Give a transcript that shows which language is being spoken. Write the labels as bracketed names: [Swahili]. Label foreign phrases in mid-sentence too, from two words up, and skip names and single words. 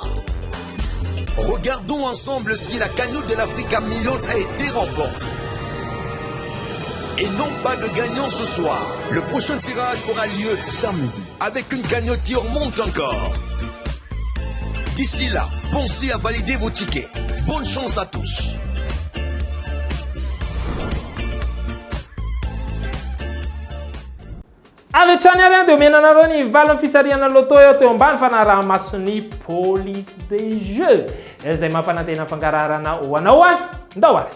[French] Regardons ensemble si la cagnotte de l'Africa Millions a été remportée. Et non pas de gagnant ce soir. Le prochain tirage aura lieu samedi, avec une cagnotte qui remonte encore. D'ici là, pensez à valider vos tickets. Bonne chance à tous. [Malagasy] Avy hatrany ary dia omenanareo ny valon'ny fisariana loto eo teo ambany fa narahamasony [French] police des jeux [Malagasy] izay mampanantena fangararana ho anao ndao ary.